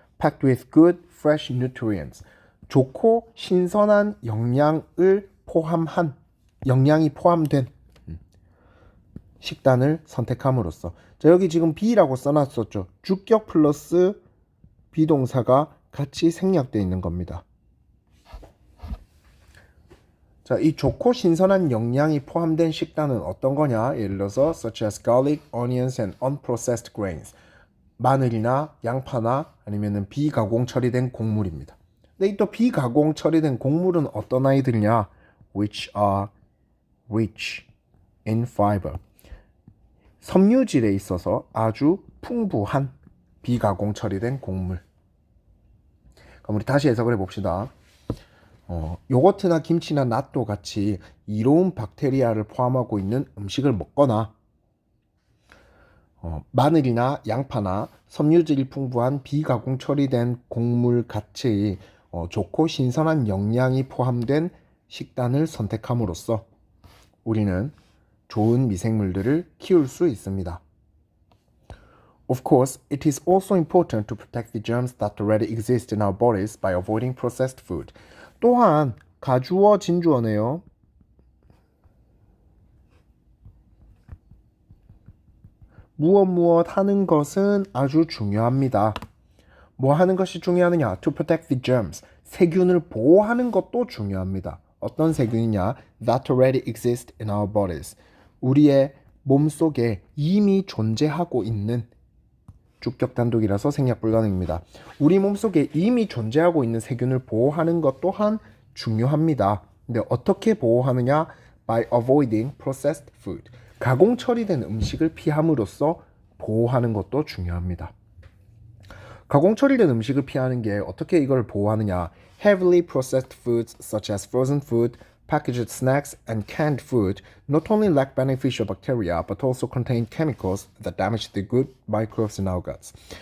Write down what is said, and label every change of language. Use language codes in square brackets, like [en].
[en] packed with good fresh nutrients [ko] 좋고 신선한 영양을 포함한 영양이 포함된 식단을 선택함으로써. 자, 여기 지금 B라고 써놨었죠. 주격 플러스 비동사가 같이 생략되어 있는 겁니다. 자, 이 좋고 신선한 영양이 포함된 식단은 어떤 거냐? 예를 들어서 [en] such as garlic, onions, and unprocessed grains. [ko] 마늘이나 양파나 아니면은 비가공 처리된 곡물입니다. 근데 또 비가공 처리된 곡물은 어떤 아이들이냐? [en] Which are rich in fiber. [ko] 섬유질에 있어서 아주 풍부한 비가공 처리된 곡물. 그럼 우리 다시 해석을 해봅시다. 요거트나 김치나 낫도 같이 이로운 박테리아를 포함하고 있는 음식을 먹거나 마늘이나 양파나 섬유질이 풍부한 비가공 처리된 곡물 같이 좋고 신선한 영양이 포함된 식단을 선택함으로써 우리는 좋은 미생물들을 키울 수 있습니다. [en] Of course, it is also important to protect the germs that already exist in our bodies by avoiding processed food. [ko] 또한 가주어 진주어네요. 무엇 하는 것은 아주 중요합니다. 뭐 하는 것이 중요하느냐? [en] To protect the germs. [ko] 세균을 보호하는 것도 중요합니다. 어떤 세균이냐? [en] That already exist in our bodies. [ko] 우리의 몸속에 이미 존재하고 있는 주격 단독이라서 생략 불가능입니다. 우리 몸속에 이미 존재하고 있는 세균을 보호하는 것 또한 중요합니다. 근데 어떻게 보호하느냐? [en] By avoiding processed food. [ko] 가공 처리된 음식을 피함으로써 보호하는 것도 중요합니다. 가공 처리된 음식을 피하는 게 어떻게 이걸 보호하느냐? [en] Heavily processed foods such as frozen food, packaged snacks, and canned food not only lack beneficial bacteria but also contain chemicals that damage the good microbes in our guts.